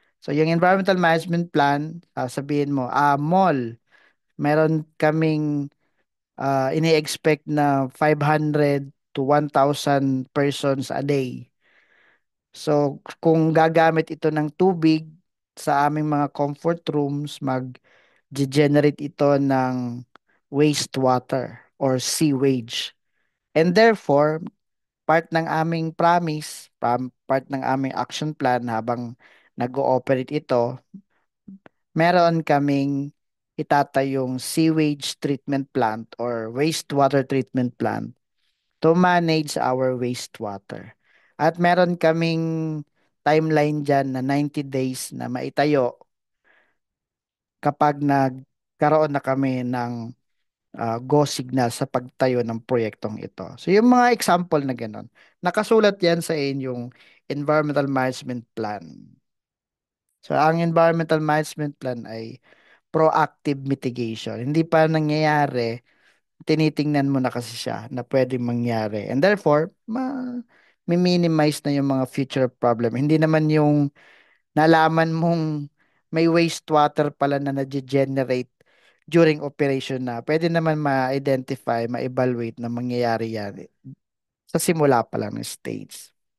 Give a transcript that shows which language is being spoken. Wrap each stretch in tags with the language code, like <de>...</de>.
<tl>So, yung environmental management plan, sabihin mo, mall, meron kaming ini-expect na 500 to 1,000 persons a day. So, kung gagamit ito ng tubig sa aming mga comfort rooms, mag-generate ito ng wastewater or sewage.</tl> <en>And therefore, part ng aming promise, part ng aming action plan habang nag-ooperate ito, meron kaming itatayong sewage treatment plant or wastewater treatment plant to manage our wastewater.</en> <tl>At meron kaming timeline dyan na 90 days na maitayo kapag nagkaroon na kami ng go signal sa pagtayo ng proyektong ito. So yung mga example na gano'n, nakasulat yan sa inyong environmental management plan. So ang environmental management plan ay proactive mitigation. Hindi pa nangyayari, tinitingnan mo na kasi siya na pwedeng mangyari. And therefore, minimize na yung mga future problem. Hindi naman yung nalaman mong may wastewater pala na nage-generate during operation na. Pwede naman ma-identify, ma-evaluate na mangyayari yan sa simula pa lang ng stage.</tl>